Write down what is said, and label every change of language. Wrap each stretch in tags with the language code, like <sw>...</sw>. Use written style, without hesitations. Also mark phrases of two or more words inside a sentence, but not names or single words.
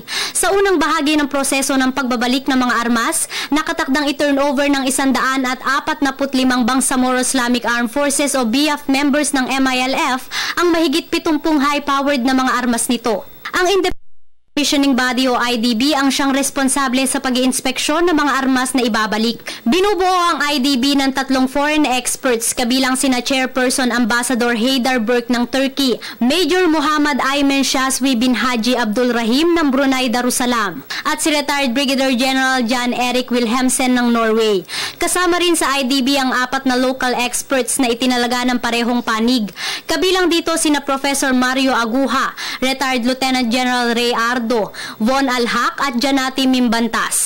<tl>Sa unang bahagi ng proseso ng pagbabalik ng mga armas, nakatakdang i-turnover ng 145 Bangsamoro Islamic Armed Forces o BIAF members ng MILF ang mahigit 70 high-powered na mga armas nito. Ang Decommissioning Body o IDB ang siyang responsable sa pag-iinspeksyon ng mga armas na ibabalik. Binubuo ang IDB ng 3</tl> <en>foreign experts</en> <tl>kabilang sina Chairperson Ambassador Haydar Burke ng Turkey, Major Muhammad Ayman Shazwi bin Haji Abdul Rahim ng Brunei Darussalam at si retired Brigadier General Jan Erik Wilhelmsen ng Norway. Kasama rin sa IDB ang 4 na</tl> <en>local experts</en> <tl>na itinalaga ng parehong panig. Kabilang dito sina Professor Mario Aguha, retired Lieutenant General Ray Ardo, Von Alhak at Janati Mimbantas.</tl>